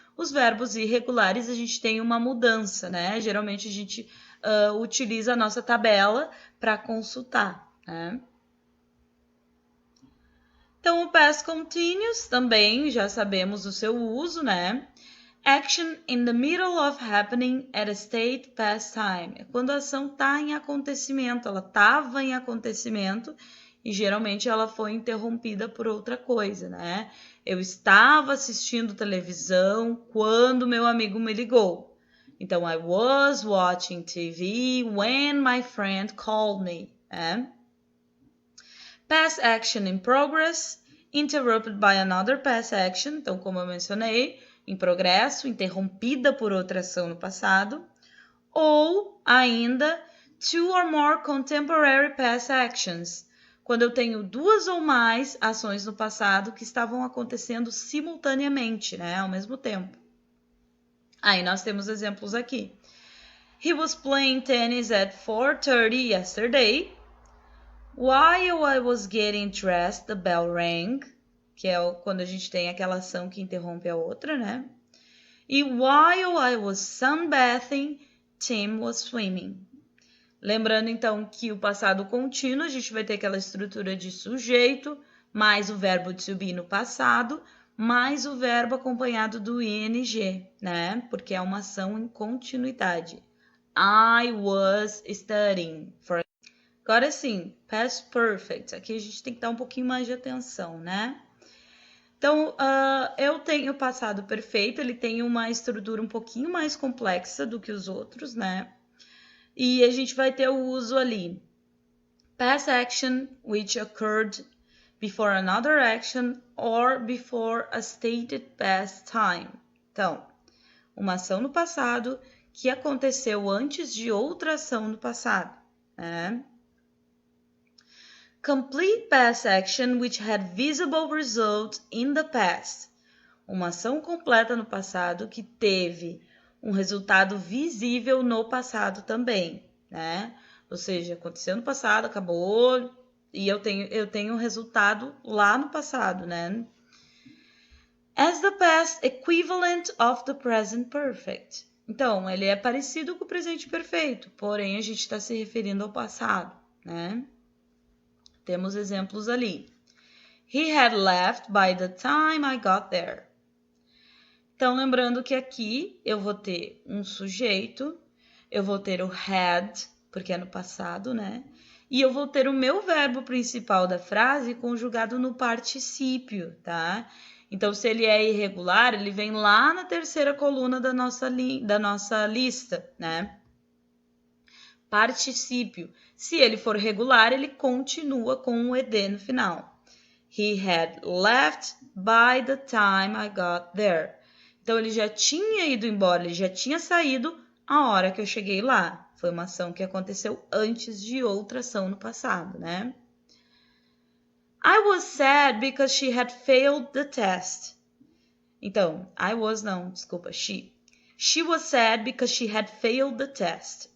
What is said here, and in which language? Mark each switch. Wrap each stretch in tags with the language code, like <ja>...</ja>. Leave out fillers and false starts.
<pt>Os verbos irregulares, a gente tem uma mudança, né? Geralmente a gente utiliza a nossa tabela para consultar, né? Então, o past continuous também já sabemos o seu uso, né?</pt> <en>Action in the middle of happening at a state past time.</en> <pt>É quando a ação está em acontecimento, ela estava em acontecimento e geralmente ela foi interrompida por outra coisa, né? Eu estava assistindo televisão quando meu amigo me ligou.</pt> <en>Então, I was watching TV when my friend called me, né? Past action in progress, interrupted by another past action.</en> <pt>Então, como eu mencionei, em progresso, interrompida por outra ação no passado. Ou, ainda,</pt> <en>2 or more contemporary past actions.</en> <pt>Quando eu tenho 2 ou mais ações no passado que estavam acontecendo simultaneamente, né? Ao mesmo tempo. Aí, nós temos exemplos aqui.</pt> <en>He was playing tennis at 4:30 yesterday. While I was getting dressed, the bell rang,</en> <pt>que é quando a gente tem aquela ação que interrompe a outra, né?</pt> <en>E while I was sunbathing, Tim was swimming.</en> <pt>Lembrando, então, que o passado contínuo, a gente vai ter aquela estrutura de sujeito, mais o verbo to be no passado, mais o verbo acompanhado do ing, né? Porque é uma ação em continuidade.</pt> <en>I was studying.</en> <pt>Agora sim,</pt> <en>past perfect.</en> <pt>Aqui a gente tem que dar um pouquinho mais de atenção, né? Então, eu tenho o passado perfeito, ele tem uma estrutura um pouquinho mais complexa do que os outros, né? E a gente vai ter o uso ali.</pt> <en>Past action which occurred before another action or before a stated past time.</en> <pt>Então, uma ação no passado que aconteceu antes de outra ação no passado, né?</pt> <en>Complete past action which had visible result in the past.</en> <pt>Uma ação completa no passado que teve um resultado visível no passado também, né? Ou seja, aconteceu no passado, acabou e eu tenho um resultado lá no passado, né?</pt> <en>As the past equivalent of the present perfect.</en> <pt>Então, ele é parecido com o presente perfeito, porém a gente está se referindo ao passado, né? Temos exemplos ali.</pt> <en>He had left by the time I got there.</en> <pt>Então, lembrando que aqui eu vou ter um sujeito, eu vou ter o had, porque é no passado, né? E eu vou ter o meu verbo principal da frase conjugado no particípio, tá? Então, se ele é irregular, ele vem lá na terceira coluna da nossa lista, né? Particípio. Se ele for regular, ele continua com o ed no final.</pt> <en>He had left by the time I got there.</en> <pt>Então, ele já tinha ido embora, ele já tinha saído a hora que eu cheguei lá. Foi uma ação que aconteceu antes de outra ação no passado, né?</pt> <en>I was sad because she had failed the test. Então, she. She was sad because she had failed the test.</en>